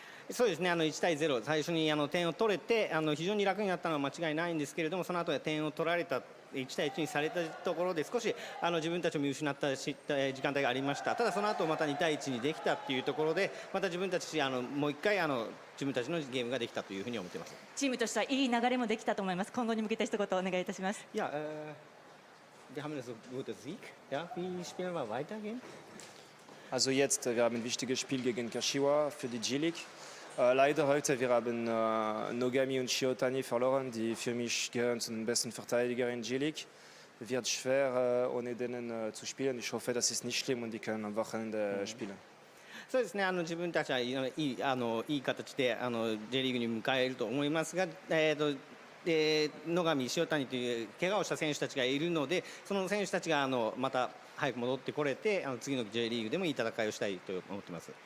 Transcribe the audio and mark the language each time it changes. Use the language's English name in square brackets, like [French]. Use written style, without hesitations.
[Japanese] そうですね、1対0、最初に点を取れて非常に楽になったのは間違いないんですけれども、その後で点を取られた、1対1にされたところで少し自分たちを見失った時間帯がありました。ただその後また2対1にできたっていうところで、また自分たちもう一回自分たちのゲームができたというふうに思っています。チームとしてはいい流れもできたと思います。今後に向けて一言お願いいたします。 [German] Ja, wir haben einen guten Sieg. Ja, wie spielen wir weitergehen? Also jetzt, wir haben ein wichtiges Spiel gegen Kashiwa für die J-League. Leider heute, wir haben Nogami und Shiotani verloren, die für mich gehören zu den besten Verteidigern in J-League. Wird schwer, ohne denen zu spielen. Ich hoffe, das ist nicht schlimm und die können am Wochenende spielen. [Japanese] そうですね、自分たちはいい形でJ リーグに迎えると思いますが、野上、塩谷という怪我をした選手たちがいるので、その選手たちがまた早く戻ってこれて、次の J リーグでもいい戦いをしたいと思っています。